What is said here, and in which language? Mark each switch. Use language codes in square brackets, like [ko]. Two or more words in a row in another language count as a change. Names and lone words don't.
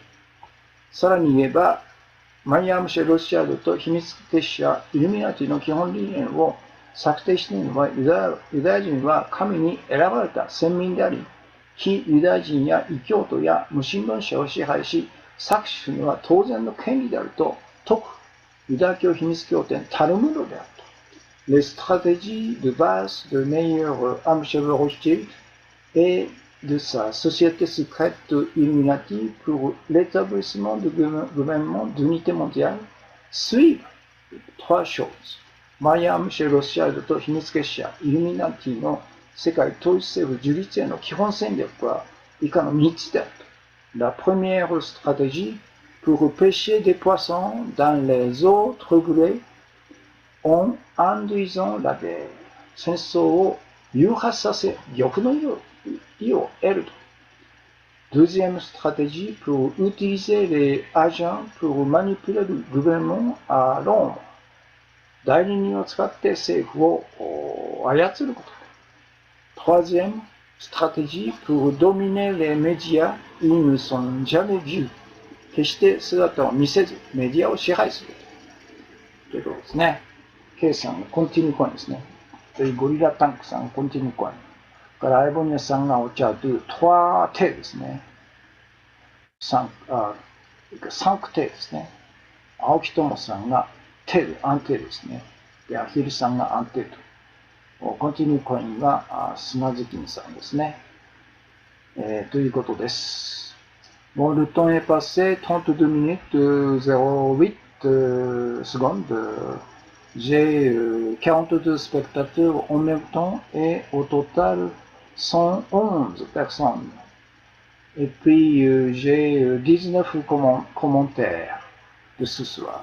[ja] さらに言えば、マイアムシェ・ロシアードと秘密結社イルミナティの基本理念を策定しているのは、ユダヤ人は神に選ばれた先民であり、非ユダヤ人や異教徒や無神論者を支配し、搾取するのは当然の権利であると説くユダヤ教秘密経典タルムードであると。 [fr] Les stratégies de base de Meir Amschel Rothschild et de sa société secrète Illuminati pour l'établissement du gouvernement d'unité mondiale suivent trois choses。 [ja] マイアムシェ・ロシアルドと秘密結社イルミナティの世界統一政府樹立への基本戦略は以下の3つであると。 [fr] La première stratégie pour pêcher des poissons dans les eaux troublées en induisant la guerre。 [ja] 戦争を誘発させ、欲の意を得ると。 [fr] Deuxième stratégie pour utiliser les agents pour manipuler le gouvernement à l'ombre。 [ja] 代理人を使って政府を操ること。 [fr] Troisième stratégie pour dominer les médias, ils ne sont jamais vus。 [ja] 決して姿を見せずメディアを支配するということですね。K さんがコンティニューコインですね。ゴリラタンクさんがコンティニューコイン。からアイボニアさんがお茶とトワテですね。サンクテですね。青木友さんがテル、アンテルですね。で、アヒルさんがアンテルと。コンティニューコインが砂月見さんですね。ということです。 [fr] Bon, le temps est passé, 32 minutes 08 secondes. J'ai 42 spectateurs en même temps et au total 111 personnes. Et puis j'ai 19 commentaires de ce soir.